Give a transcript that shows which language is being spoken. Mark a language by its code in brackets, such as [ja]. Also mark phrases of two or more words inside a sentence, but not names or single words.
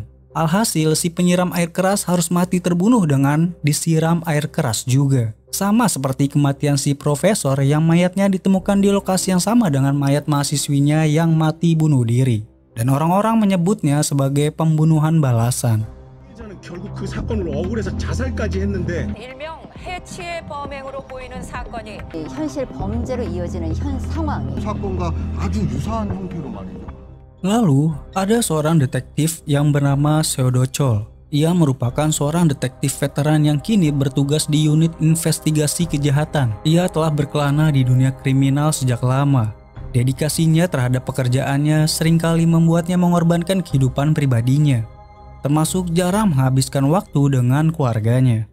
[id] Alhasil si penyiram air keras harus mati terbunuh dengan disiram air keras juga. Sama seperti kematian si profesor yang mayatnya ditemukan di lokasi yang sama dengan mayat mahasiswinya yang mati bunuh diri. Dan orang-orang menyebutnya sebagai pembunuhan balasan. [ko] 결국 그 사건을 억울해서 자살까지 했는데 일명 해치의 범행으로 보이는 사건이 현실 범죄로 이어지는 현 상황이 사건과 아주 유사한 형태로 말이죠. [id] Lalu, ada seorang detektif yang bernama Seo Do-chol. Ia merupakan seorang detektif veteran yang kini bertugas di unit investigasi kejahatan. Ia telah berkelana di dunia kriminal sejak lama. Dedikasinya terhadap pekerjaannya seringkali membuatnya mengorbankan kehidupan pribadinya, termasuk jarang menghabiskan waktu dengan keluarganya.